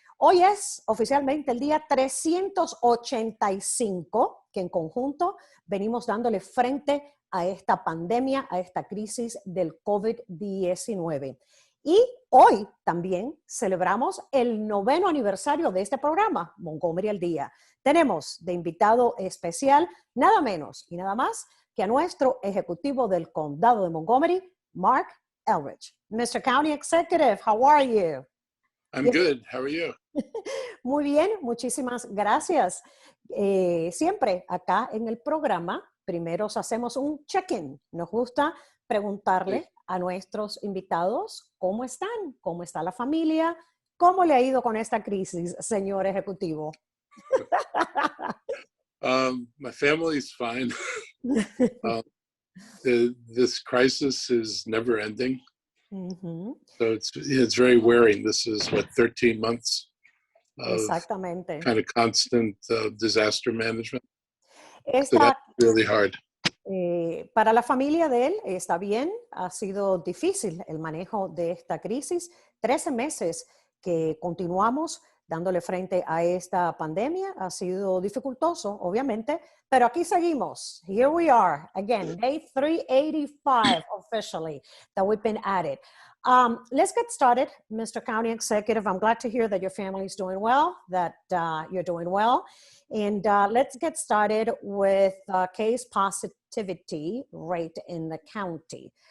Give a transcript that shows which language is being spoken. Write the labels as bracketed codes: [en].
[es] Hoy es oficialmente el día 385 que en conjunto venimos dándole frente a esta pandemia, a esta crisis del COVID-19. Y hoy también celebramos el 9º aniversario de este programa, Montgomery al Día. Tenemos de invitado especial nada menos y nada más que a nuestro ejecutivo del condado de Montgomery, Marc Elrich. [en] Mr. County Executive, how are you? I'm good. How are you? [es] Muy bien, muchísimas gracias. Siempre acá en el programa, primero hacemos un check-in. Nos gusta preguntarle a nuestros invitados cómo están, cómo está la familia, cómo le ha ido con esta crisis, señor ejecutivo. [en] My family is fine. This crisis is never ending. Mm-hmm. So it's very wearing. This is, 13 months of [es] Exactamente. [en] kind of constant disaster management. So [es] Esta, [en] that's really hard. [es] Para la familia de él está bien, ha sido difícil el manejo de esta crisis. 13 meses que continuamos dándole frente a esta pandemia, ha sido dificultoso, obviamente, pero aquí seguimos. [en] Here we are, again, day 385 officially that we've been at it. Let's get started, Mr. County Executive. I'm glad to hear that your family is doing well, that you're doing well. And let's get started with case positivity rate in the county.